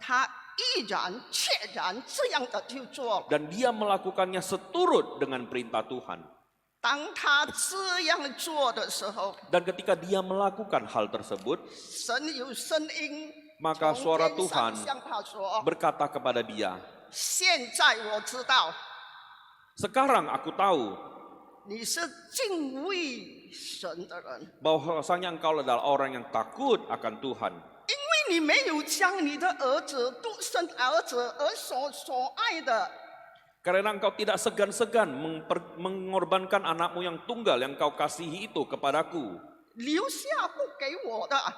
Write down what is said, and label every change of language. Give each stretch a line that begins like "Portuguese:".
Chinese: 他毅然确然这样的就做了。
Indonesian: Dan dia melakukannya seturut dengan perintah Tuhan.
Chinese: 当他这样做的时候，
Indonesian: Dan ketika dia melakukan hal tersebut,
Chinese: 神有声音
Indonesian: maka
Chinese: 从
Indonesian: suara
Chinese: 天上
Indonesian: Tuhan
Chinese: 向他说
Indonesian: berkata kepada dia,
Chinese: 现在我知道
Indonesian: sekarang aku tahu
Chinese: 你是敬畏神的人，
Indonesian: bahwasanya engkau adalah orang yang takut akan Tuhan.
Chinese: 因为你没有将你的儿子独生儿子而所爱的
Indonesian: Karena engkau tidak segan-segan mengorbankan anakmu yang tunggal yang kau kasihi itu kepadaku.
Chinese: 留下不给我的，